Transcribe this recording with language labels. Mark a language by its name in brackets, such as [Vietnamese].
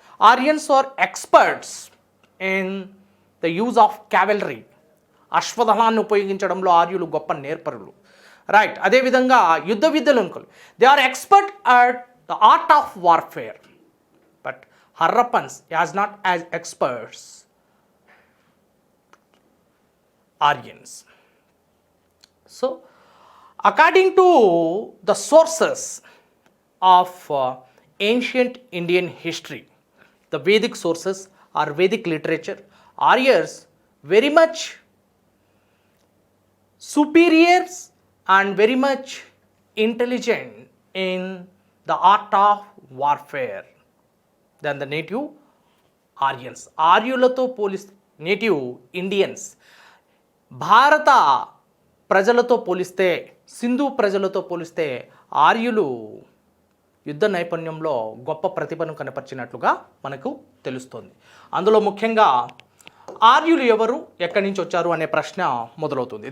[English] Aryans are experts in the use of cavalry, [Telugu] అశ్వదళాన్ని ఉపయోగించడంలో ఆర్యులు గొప్ప నేర్పరులు. [English] right, [Telugu] అదేవిధంగా యుద్ధ విద్యలు, [English] They are expert at the art of warfare, but Harappans as not as experts Aryans. So, according to the sources of ancient Indian history, the Vedic sources or Vedic literature, Aryans very much superiors and very much intelligent in the art of warfare than the native Aryans. [Telugu] ఆర్యులతో పోలిస్తే native Indians, భారత ప్రజలతో పోలిస్తే, సింధు ప్రజలతో పోలిస్తే ఆర్యులు యుద్ధ నైపుణ్యంలో గొప్ప ప్రతిభను కనపరిచినట్లుగా మనకు తెలుస్తుంది. అందులో ముఖ్యంగా ఆర్యులు ఎవరు, ఎక్కడి నుంచి వచ్చారు అనే ప్రశ్న మొదలవుతుంది.